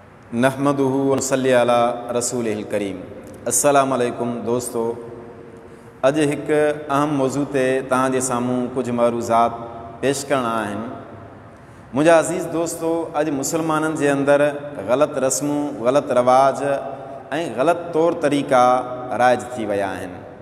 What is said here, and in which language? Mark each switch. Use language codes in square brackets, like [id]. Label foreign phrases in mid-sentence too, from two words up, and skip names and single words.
[ar] نحمده ونصلي على رسوله الكريم. السلام عليكم [sd] दोस्तों, अॼु हिकु अहम मौज़ू ते तव्हांजे साम्हूं कुझु मरूज़ात पेश करणा आहिनि। मुंहिंजा अज़ीज़ दोस्तों, अॼु मुसलमाननि जे अंदरि ग़लति रस्मूं, ग़लति रवाज ऐं ग़लति तौर तरीक़ा राइज थी विया आहिनि।